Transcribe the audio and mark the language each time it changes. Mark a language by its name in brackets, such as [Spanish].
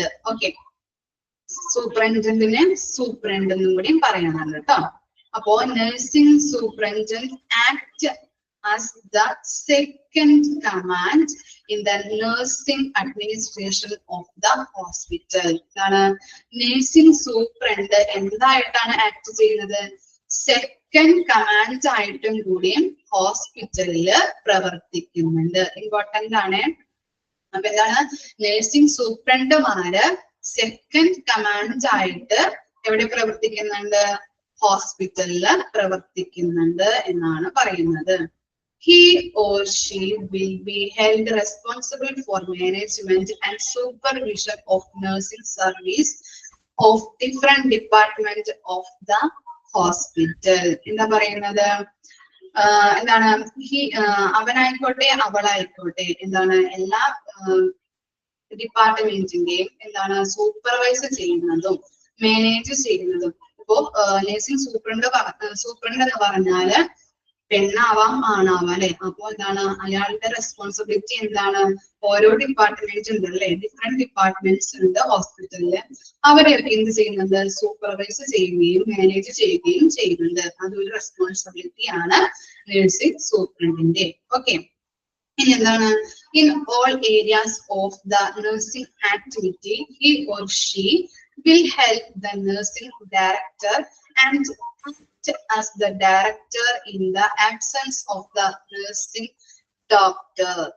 [Malayalam] Okay, സൂപ്രണ്ടിനെ superintendent എന്നും കൂടി പറയണം കേട്ടോ. [English] അപ്പോ nursing superintendent act as the second command in the nursing administration of the hospital. [Malayalam] എന്താണ് നഴ്സിംഗ് സൂപ്രണ്ട് എന്തായിട്ടാണ് ആക്ട് ചെയ്യുന്നത്, സെക്കൻഡ് കമാൻഡ് ആയിട്ടും കൂടിയും ഹോസ്പിറ്റലില് പ്രവർത്തിക്കുന്നുണ്ട്. ഇമ്പോർട്ടന്റ് ആണ്. അപ്പൊ എന്താണ് നഴ്സിംഗ് സൂപ്രണ്ടുമാര് സെക്കൻഡ് കമാൻഡ് ആയിട്ട് എവിടെ പ്രവർത്തിക്കുന്നുണ്ട്, ഹോസ്പിറ്റലില് പ്രവർത്തിക്കുന്നുണ്ട് എന്നാണ് പറയുന്നത്. [English] He or she will be held responsible for management and supervision of nursing service of different departments of the hospital. [Malayalam] എന്താ പറയുന്നത്, എന്താണ് അവനായിക്കോട്ടെ അവളായിക്കോട്ടെ എന്താണ് എല്ലാ ഡിപ്പാർട്ട്മെന്റിന്റെയും എന്താണ് സൂപ്പർവൈസ് ചെയ്യുന്നതും മാനേജ് ചെയ്യുന്നതും. ഇപ്പോ നഴ്സിംഗ് സൂപ്രണ്ട് എന്ന് പറഞ്ഞാല് പെണ്ണാവാം ആണാവാം അല്ലെ. അപ്പൊ എന്താണ് അയാളുടെ റെസ്പോൺസിബിലിറ്റി എന്താണ്, ഓരോ ഡിപ്പാർട്ട്മെന്റ്സ് ഉണ്ട് അല്ലെ, ഡിഫറെന്റ് ഡിപ്പാർട്ട്മെന്റ്സ് ഉണ്ട് ഹോസ്പിറ്റലില്. അവരെയൊക്കെ എന്ത് ചെയ്യുന്നുണ്ട്, സൂപ്പർവൈസ് ചെയ്യുകയും മാനേജ് ചെയ്യുകയും ചെയ്യുന്നുണ്ട്. അതൊരു റെസ്പോൺസിബിലിറ്റി ആണ് നഴ്സിംഗ് സൂപ്രണ്ടിന്റെ. [English] okay, [Malayalam] ഇനി എന്താണ്, [English] In all areas of the nursing activity he or she will help the nursing director and as the director in the absence of the nursing doctor.